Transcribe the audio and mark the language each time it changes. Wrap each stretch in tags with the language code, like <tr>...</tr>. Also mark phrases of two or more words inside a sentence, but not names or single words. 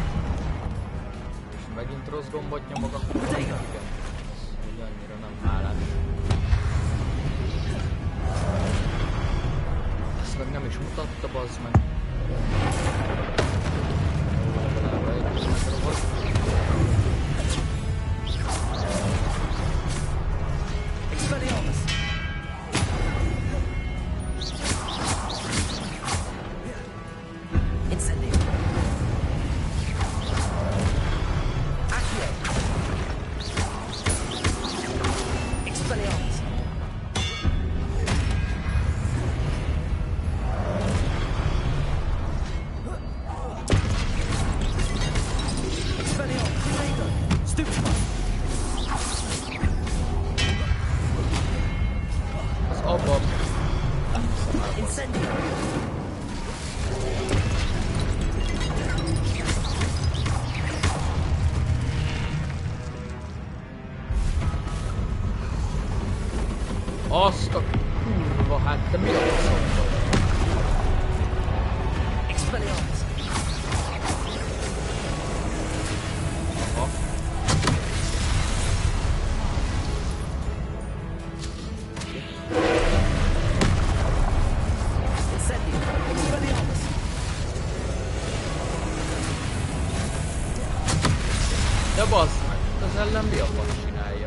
<hu>És megint rossz gombot nyomok, akkor igen. Úgy annyira nem hálás. Ezt meg nem is mutatta, bazd meg. Legalább egy megrobott. Expelliarmus! Incendio! Accio! Expelliarmus! Expelliarmus! Stupefy! Az abban. Incendio! Azt a kurva, hát te mi a faszom vagy? Expelliarmus! Aha. Incendio! Expelliarmus! De bazd meg, az ellen mi a fasz csinálja?</hu>